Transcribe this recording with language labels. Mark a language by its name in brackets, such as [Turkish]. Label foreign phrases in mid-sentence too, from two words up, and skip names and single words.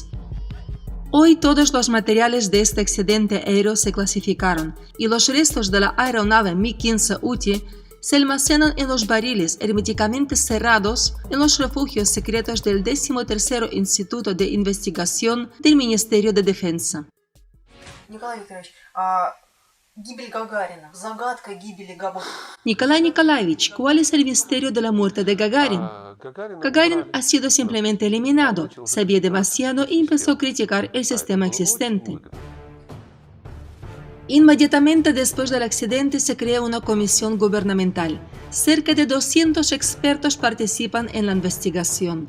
[Spanish] Hoy todos los materiales de este accidente aéreo se clasificaron y los restos de la aeronave Mi-15 UTI se almacenan en los barriles herméticamente cerrados en los refugios secretos del 13º Instituto de Investigación del Ministerio de Defensa. [Russian] Николай Викторович, гибель Гагарина, загадка гибели Гагарина. [Spanish] Nikolai Nikolaevich, ¿cuál es el misterio de la muerte de Gagarin? Gagarin ha sido simplemente eliminado, sabía demasiado y empezó a criticar el sistema existente. Inmediatamente después del accidente se crea una comisión gubernamental. Cerca de 200 expertos participan en la investigación.